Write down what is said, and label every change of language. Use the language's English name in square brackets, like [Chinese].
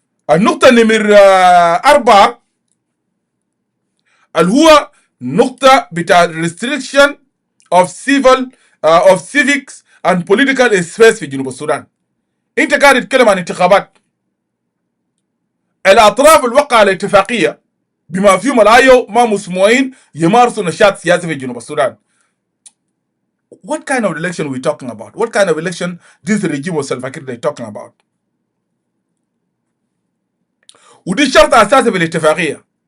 [Arabic] النقطه نمر 4 اللي هو نقطه بتاع [English] restriction of civics and political space [Arabic] في جنوب السودان. انت قاعد تتكلم عن انتخابات. الاطراف الوقع على اتفاقيه بما فيهم الايو ما مسموعين يمارسوا نشاط سياسي في جنوب السودان. [English] What kind of election are we talking about? What kind of election this regime of Salva Kiir they talking about? [Arabic] ودي شرط اساسي في الاتفاقيه.